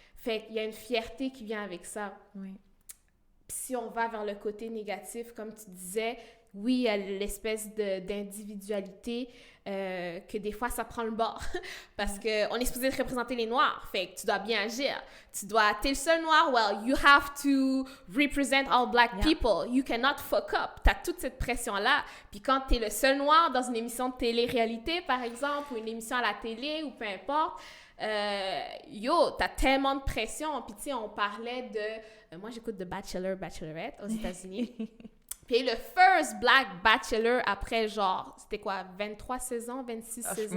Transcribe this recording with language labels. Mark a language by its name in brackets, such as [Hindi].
[French] Fait qu'il y a une fierté qui vient avec ça. Puis si on va vers le côté négatif, comme tu disais, oui, il y a l'espèce d'individualité que des fois, ça prend le bord. Parce qu'on est supposé représenter les Noirs. Fait que tu dois bien agir. T'es le seul Noir, [English] well, you have to represent all Black people. You cannot fuck up. [French] T'as toute cette pression-là. Puis quand t'es le seul Noir dans une émission de télé-réalité, par exemple, ou une émission à la télé, ou peu importe, t'as tellement de pression. Puis tu sais, on parlait de... moi, j'écoute The Bachelor, Bachelorette aux États-Unis. Puis le first Black Bachelor après, genre, c'était quoi, 23 saisons, 26 saisons?